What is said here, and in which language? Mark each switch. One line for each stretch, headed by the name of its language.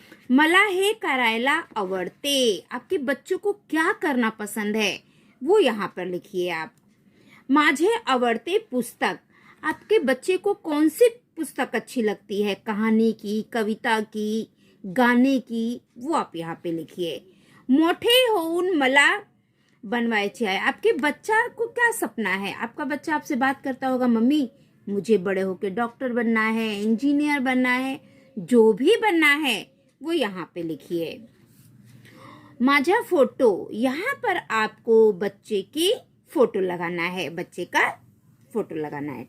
Marathi: मला हे करायला आवडते,
Hindi: आपके बच्चों को क्या करना पसंद है वो यहाँ पर लिखिए आप।
Marathi: माझे आवडते पुस्तक,
Hindi: आपके बच्चे को कौन सी पुस्तक अच्छी लगती है, कहानी की, कविता की, गाने की, वो आप यहाँ पे लिखिए।
Marathi: मोठे होऊन मला बनवायचे आहे,
Hindi: आपके बच्चा को क्या सपना है। आपका बच्चा आपसे बात करता होगा, मम्मी मुझे बड़े होके डॉक्टर बनना है, इंजीनियर बनना है, जो भी बनना है वो यहाँ पे लिखिए।
Marathi: माझा फोटो,
Hindi: यहाँ पर आपको बच्चे की फोटो लगाना है, बच्चे का फोटो लगाना है।